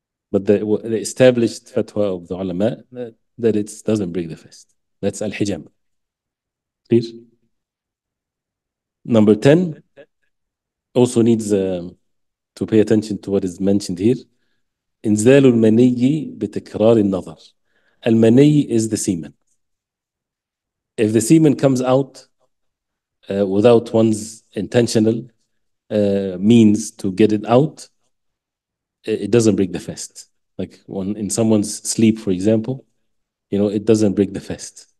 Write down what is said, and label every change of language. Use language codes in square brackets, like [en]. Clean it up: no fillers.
[en] But the established fatwa of the ulama that it doesn't break the fast. That's al-hijama. Clear? Number 10 also needs to pay attention to what is mentioned here. [ar] إنزال المني بتكرار النظر. [en] المني is the semen. If the semen comes out without one's intentional means to get it out, it doesn't break the fast. Like when in someone's sleep, for example, it doesn't break the fast.